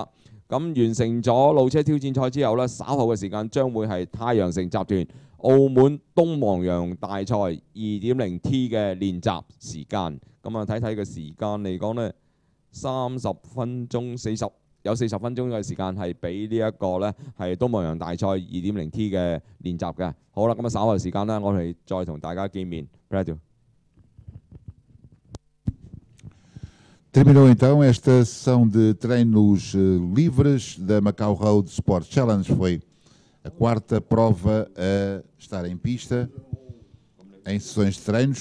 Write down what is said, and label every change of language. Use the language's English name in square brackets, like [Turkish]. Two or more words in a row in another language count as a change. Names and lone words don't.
[Cantonese] 咁完成咗路車挑戰賽之後呢，稍後嘅時間將會係太陽城集團澳門東望洋大賽 2.0T 嘅練習時間。咁啊睇睇個時間嚟講呢，30分鐘有40分鐘嘅時間係俾呢一個呢係東望洋大賽 2.0T 嘅練習嘅。好啦，咁啊稍後時間呢，我哋再同大家見面。 [Portuguese] Terminou então esta sessão de treinos livres da Macau Road Sport Challenge. Foi a quarta prova a estar em pista em sessões de treinos.